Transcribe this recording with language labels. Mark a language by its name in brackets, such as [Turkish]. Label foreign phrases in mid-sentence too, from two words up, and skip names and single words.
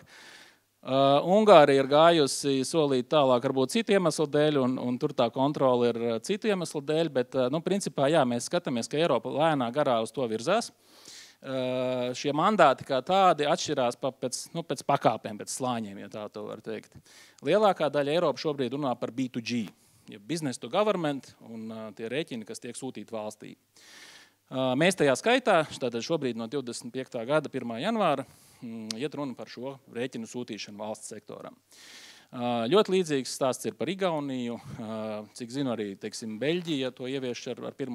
[Latvian] Ungārija ir gājusi solīt tālāk varbūt citu iemeslu dēļ, un tur tā kontrola ir citu iemeslu dēļ, bet principā jā, mēs skatāmies, ka Eiropa lēnā garā uz to virzās. Šie mandāti kā tādi atšķirās pēc pakāpēm, pēc slāņiem, ja tā to var teikt. Lielākā daļa Eiropa šobrīd runā par B2G, ja [English] business to government [Latvian] un tie rēķini, kas tiek sūtīti valstī. Mēs tajā skaitā, tātad šobrīd no 25. gada 1. janvāra, iet runa par šo rēķinu sūtīšanu valsts sektoram. Ļoti līdzīgs stāsts ir par Igauniju, cik zinu arī, teiksim, Beļģija to ievieš ar 1.